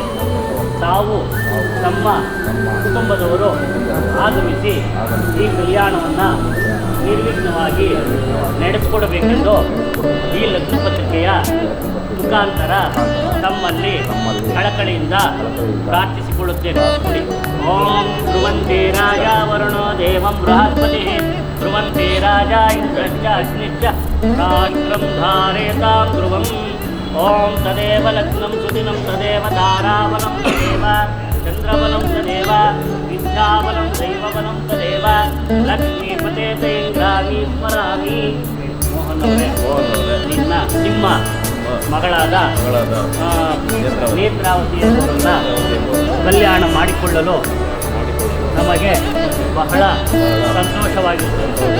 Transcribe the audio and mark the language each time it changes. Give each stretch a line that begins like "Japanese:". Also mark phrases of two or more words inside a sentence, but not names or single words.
Kannada: ತಾವು ತಮ್ಮ ಕುಟುಂಬದವರು ಆಗಮಿಸಿ ಈ ಕಲ್ಯಾಣವನ್ನು ನಿರ್ವಿಘ್ನವಾಗಿ ನಡೆಸಿಕೊಡಬೇಕೆಂದು ಈ ಲಗ್ನ ಪತ್ರಿಕೆಯ ಮುಖಾಂತರ ತಮ್ಮಲ್ಲಿ ಕಳಕಳಿಯಿಂದ ಪ್ರಾರ್ಥಿಸಿಕೊಳ್ಳುತ್ತೇನೆ.
Sanskrit: ಓಂ ಧ್ರುವಂತೆ ರಾಜ ವರುಣೋ ದೇವಂ ಬೃಹಸ್ಪತಿ ಧ್ರುವಂತೆ ರಾಜ ಇಂದ್ರಶ್ಚ ಅಗ್ನಿಶ್ಚ ರಾಷ್ಟ್ರಂ ಧಾರೇತಾಂ ಧ್ರುವಂ. ಓಂ ತದೇವ ಲಗ್ನಂ ಸುದಿನಂ ತದೇವ ತಾರಾವನಂ ತದೇವ ಚಂದ್ರವನಂ ತದೇವ ವಿದ್ಯಾವನಂ ದೈವವನಂ ತದೇವ ಲಕ್ಷ್ಮೀಪತೆ ತೈಂದ್ರಾಮಿ ಸ್ಮರಾಮಿ.
Kannada: ನಿನ್ನ ನಿಮ್ಮ ಮಗಳಾದ ನೇತ್ರಾವತಿಯವರನ್ನ ಕಲ್ಯಾಣ ಮಾಡಿಕೊಳ್ಳಲು ನಮಗೆ ಬಹಳ ಸಂತೋಷವಾಗಿರುತ್ತದೆ.